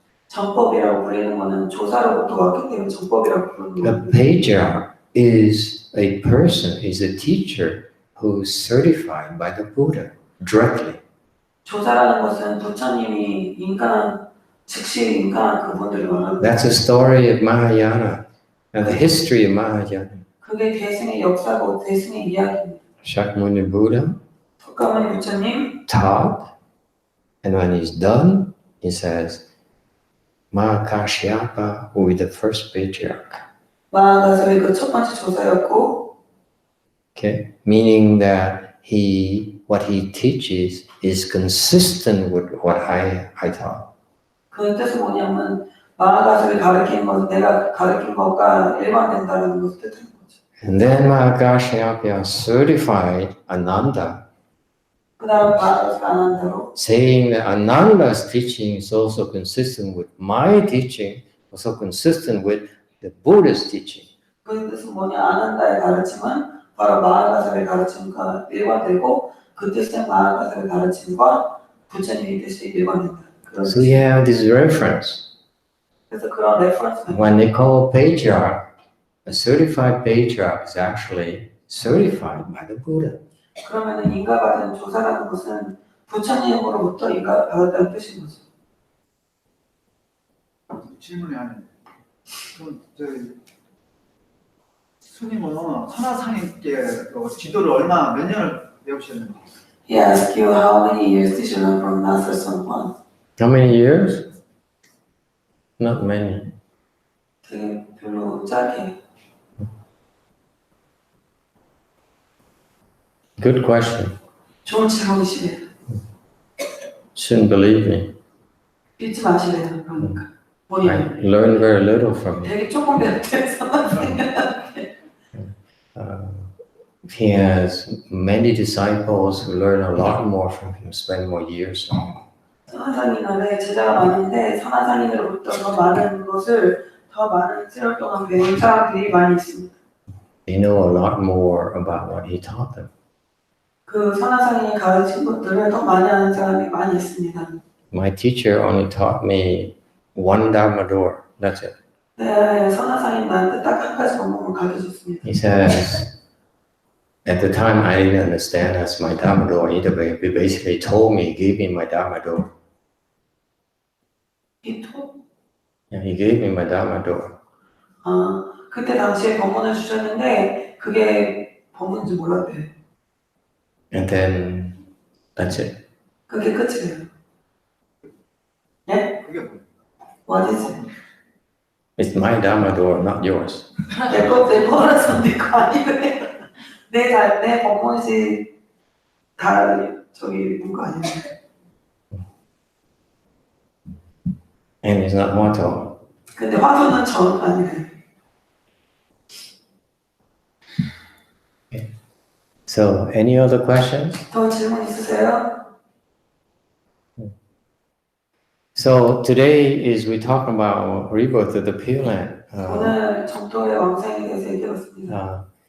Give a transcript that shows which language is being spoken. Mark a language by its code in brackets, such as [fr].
[ko] 정법이라고 부르는 거는 조사로부터 왔기 때문에 정법이라고 부르는 거예요. [en] A patriarch is a person, is a teacher who's certified by the Buddha directly. [ko] 조사라는 것은 부처님이 즉시 인간한 그분들을 말하는 거예요. [en] That's the story of Mahayana and the history of Mahayana. [ko] 그게 대승의 역사고 대승의 이야기입니다. [en] Shakyamuni Buddha [ko] 석가모니 부처님 [en] taught, and when he's done, he says, Mahakashyapa, who is the first patriarch. [ko] 마하가서의 그 첫 번째 조사였고, [en] Okay, meaning that what he teaches is consistent with what I taught. [ko] 그 뜻은 뭐냐면 마하가서를 가르치는 것은 내가 가르친 것과 일관된다는 것을 뜻하는 거죠. [en] And then Mahakashyapa certified Ananda, [ko] 그다음 마하가서가 아난다로 [en] saying that Ananda's teaching is also consistent with my teaching, also consistent with the Buddha's teaching. [ko] 그 뜻은 뭐냐? 아난다의 가르침은 바로 마하가서의 가르침과 일관되고 그 뜻은 마하가서의 가르침과 부처님의 뜻이 일관된다. [en] So you have this reference. [ko] 그래서 그런 레퍼런스. [en] When they call patriarch, a certified patriarch is actually certified by the Buddha. [ko] 그러면은 인가받은 조사라는 것은 부처님으로부터 인가받았다는 뜻인 거죠. 질문이 아니에요. 그럼 스님은 선화상님께 지도를 몇 년을 배우셨는지? [en] He asked you how many years did you learn from Master YongHua? How many years? Not many. [ko] 되게 별로 짧게. [en] Good question. [ko] 좋은 질문이시네요. [en] Shouldn't believe me. [ko] 믿지 마시래요. 그러니까. [en] I [ko] 본인이. [en] learned very little from him. [ko] 되게 조금 배웠대서. [en] He has many disciples who learn a lot more from him, spend more years on him. [ko] 선화상인한테 제자가 많은데 선화상인으로부터 더 많은 세월 동안 배운 사람들이 많이 있습니다. [en] They know a lot more about what he taught them. [ko] 그 선화상인이 가르친 것들을 더 많이 아는 사람이 많이 있습니다. [en] My teacher only taught me one Dharma door. That's it. [ko] 네, 선화상인 나한테 딱 한 가지 [en] He says, at the time I didn't understand as my Dharma door either, but he basically told me, gave me my Dharma door. Yeah, he gave me my Dharma door. [ko] 그때 당시에 법문을 주셨는데 그게 법문인지 몰랐대요. [en] And then that's it. [ko] 그게 끝이에요. 네? [en] What is it? It's my Dharma door, not yours. [ko] 내 거라서 내 거 아니래. 내 법문이지 다 저기 누구 아니야. [en] And it's not motto. [ko] 근데 화두는 저 아니래. [en] So, any other questions? [ko] 더 질문 있으세요? [en] So today is we talk about rebirth of the Pure Land. [ko] 오늘 정토의 왕생에 대해서 얘기했습니다.